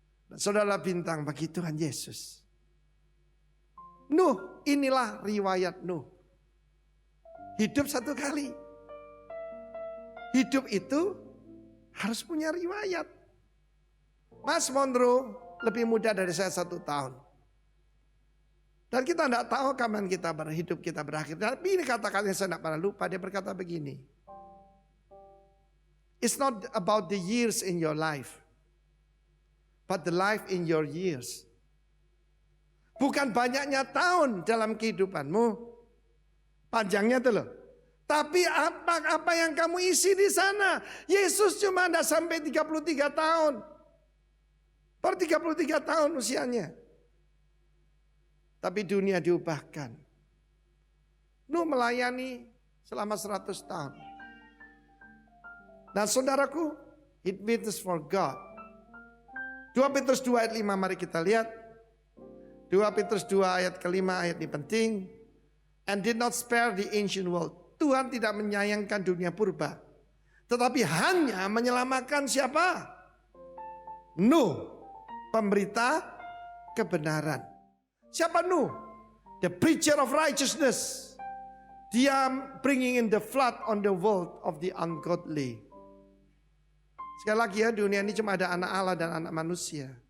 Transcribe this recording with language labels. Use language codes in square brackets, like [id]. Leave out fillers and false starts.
[id] Dan saudara bintang bagi Tuhan Yesus. Nuh, inilah riwayat Nuh. Hidup 1 kali. Hidup itu harus punya riwayat. Mas Mondro lebih muda dari saya 1 tahun. Dan kita tidak tahu kapan kita berhidup, kita berakhir. Tapi ini kata-kata yang saya tidak pernah lupa. Dia berkata begini. [en] It's not about the years in your life, but the life in your years. [id] Bukan banyaknya tahun dalam kehidupanmu. Panjangnya itu loh. Tapi apa yang kamu isi di sana. Yesus cuma tidak sampai 33 tahun. Per 33 tahun usianya. Tapi dunia diubahkan. Nuh melayani selama 100 tahun. Dan saudaraku, [en] it witness for God. [id] 2 Petrus 2 ayat 5 mari kita lihat. 2 Petrus 2 ayat kelima, ayat ini penting. [en] And did not spare the ancient world. [id] Tuhan tidak menyayangkan dunia purba. Tetapi hanya menyelamatkan siapa? Nuh, pemberita kebenaran. Siapa Nuh? [en] The preacher of righteousness. Dia bringing in the flood on the world of the ungodly. [id] Sekali lagi ya, dunia ini cuma ada anak Allah dan anak manusia.